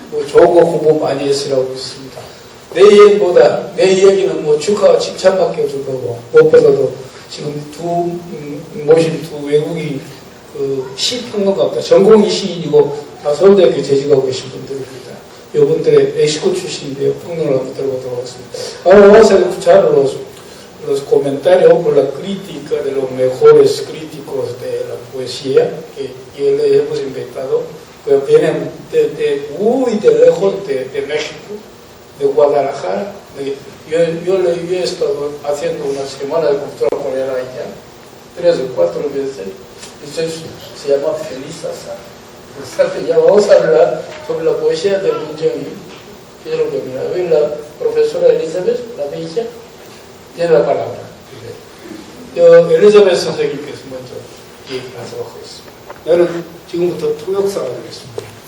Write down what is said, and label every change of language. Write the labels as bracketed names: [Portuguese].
[Korean] 좋은 거 공부 많이 했으라고 믿습니다. 내 얘기보다 내 이야기는 축하와 칭찬밖에 줄 거고, 무엇보다도 지금 모신 두 외국인 그 시평론가입니다. 전공이 시인이고 다 서울대학교 재직하고 계신 분들입니다. 이분들의 멕시코 출신인데요. 평론을 한번 들어보도록 하겠습니다. [Spanish] Ahora vamos a escuchar los comentarios por la crítica de los mejores críticos de la poesía que le hemos invitado. Pues vienen muy de lejos de México, de Guadalajara. Yo he estado haciendo una semana de cultura coreana allá, 3 o 4 veces. Se llama Feliz Azar. Ya vamos a hablar sobre la poesía de Moon Jung-hee. Quiero que mira, hoy la profesora Elizabeth, la bella, tiene la palabra. [Korean] 엘리자베스 선생님께서 먼저 얘기하도록 하겠습니다. 나는 지금부터 통역사가 되겠습니다.